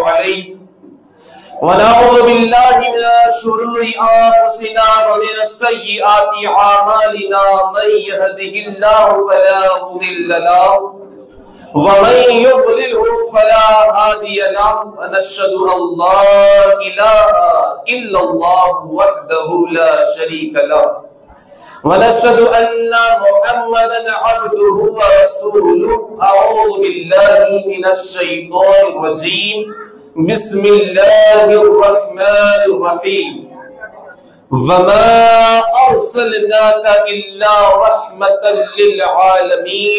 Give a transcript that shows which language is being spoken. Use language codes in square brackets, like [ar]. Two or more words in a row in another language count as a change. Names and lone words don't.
[ar] عليه ونعوذ بالله من شرور أنفسنا ومن سيئات أعمالنا من يهده الله فلا مضل له ومن يضلل فلا هادي له ونشهد أن لا إله إلا الله وحده لا شريك له ونشهد أن محمدا عبده ورسوله. أعوذ بالله من الشيطان الرجيم. بسم الله الرحمن الرحيم. وما أرسلناك إلا رحمة للعالمين.